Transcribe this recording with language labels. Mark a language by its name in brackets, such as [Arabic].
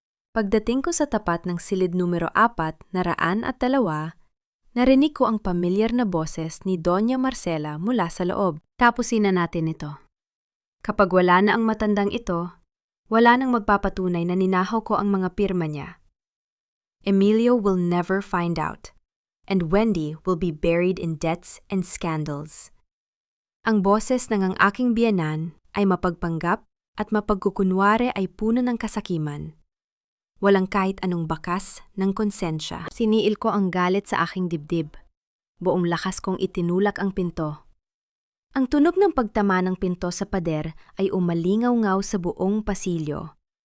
[Filipino] Pagdating ko sa tapat ng silid numero 4, 402, narinig ko ang pamilyar na boses ni Doña Marcela mula sa loob. Tapusin na natin ito. Kapag wala na ang matandang ito, wala nang magpapatunay na ninahaw ko ang mga pirma niya. [English] Emilio will never find out, and Wendy will be buried in debts and scandals. [Filipino] Ang boses ng ang aking biyenan ay mapagpanggap at mapagkukunwari ay puno ng kasakiman. Walang kahit anong bakas ng konsensya. Siniil ko ang galit sa aking dibdib. Buong lakas kong itinulak ang pinto. Ang tunog ng pagtama ng pinto sa pader ay umalingaw-ngaw sa buong pasilyo.